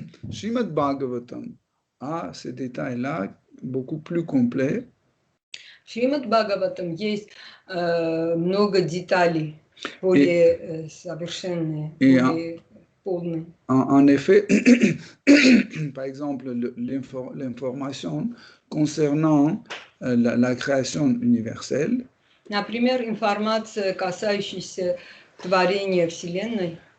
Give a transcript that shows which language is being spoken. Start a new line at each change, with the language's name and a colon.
French: Srimad Bhagavatam a ces détails-là beaucoup plus complets.
Russian: В Шримад Бхагаватам есть много деталей, более совершенные, более полные.
French: En effet, par exemple, l'information concernant la création universelle.
Russian: Например, информация, касающаяся творения Вселенной,